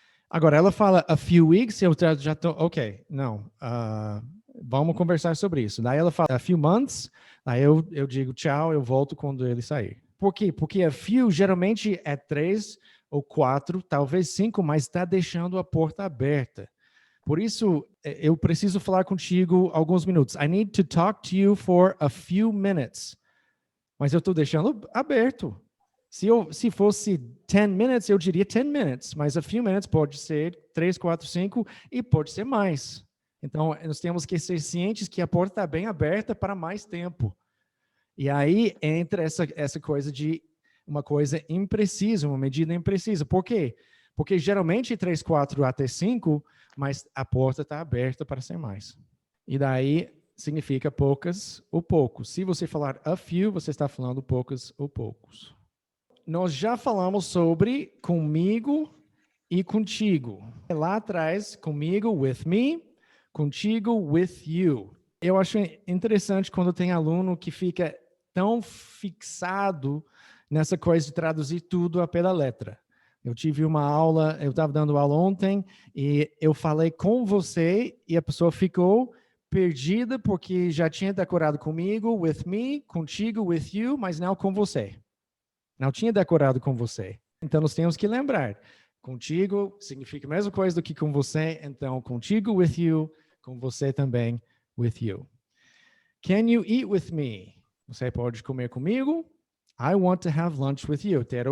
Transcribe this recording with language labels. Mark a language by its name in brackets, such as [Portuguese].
[Portuguese] Agora, ela fala a few weeks, eu já estou, ok, não, vamos conversar sobre isso. Daí ela fala a few months, aí eu digo tchau, eu volto quando ele sair. Por quê? Porque a few geralmente é 3 ou 4, talvez 5, mas está deixando a porta aberta. Por isso, eu preciso falar contigo alguns minutos. [English] I need to talk to you for a few minutes. [Portuguese] Mas eu estou deixando aberto. Se fosse 10 minutes, eu diria 10 minutes. Mas a few minutes pode ser 3, 4, 5 e pode ser mais. Então, nós temos que ser cientes que a porta está bem aberta para mais tempo. E aí entra essa coisa de uma coisa imprecisa, uma medida imprecisa. Por quê? Porque geralmente 3, 4 até 5, mas a porta está aberta para ser mais. E daí significa poucas ou poucos. Se você falar a few, você está falando poucas ou poucos. Nós já falamos sobre comigo e contigo. Lá atrás, comigo, with me, contigo, with you. Eu acho interessante quando tem aluno que fica tão fixado nessa coisa de traduzir tudo a pé da letra. Eu tive uma aula, eu estava dando aula ontem, e eu falei com você, e a pessoa ficou perdida porque já tinha decorado comigo, with me, contigo, with you, mas não com você. Não tinha decorado com você. Então, nós temos que lembrar. Contigo significa a mesma coisa do que com você, então contigo, with you, com você também, with you. [English] Can you eat with me? [Portuguese] Você pode comer comigo? [English] I want to have lunch with you.